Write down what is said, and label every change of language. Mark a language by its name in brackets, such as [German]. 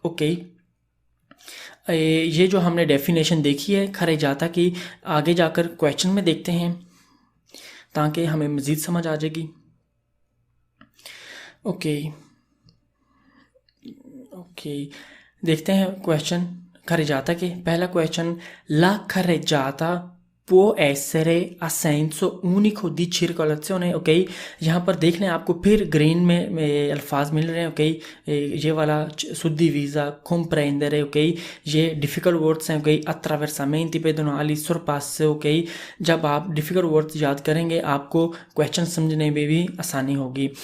[Hindi] Okay, ये जो हमने डेफिनेशन देखी है खरजाता की, आगे जाकर क्वेश्चन में देखते हैं ताकि हमें मज़ीद समझ आ जाएगी। ओके, देखते हैं क्वेश्चन खरजाता के। पहला question, La खरजाता [Italian] può essere a senso unico di circolazione। [Hindi] Okay, यहाँ पर देख लें आपको फिर ग्रीन में अल्फाज मिल रहे हैं। ओके, ये वाला [Italian] suddivisa, comprendere। [Hindi] ओके, ये डिफ़िकल्ट वर्ड्स हैं। Okay, [Italian] attraversamenti pedonali, sorpasse। [Hindi] Okay, जब आप डिफ़िकल्ट वर्ड्स याद करेंगे आपको क्वेश्चन समझने में भी आसानी होगी।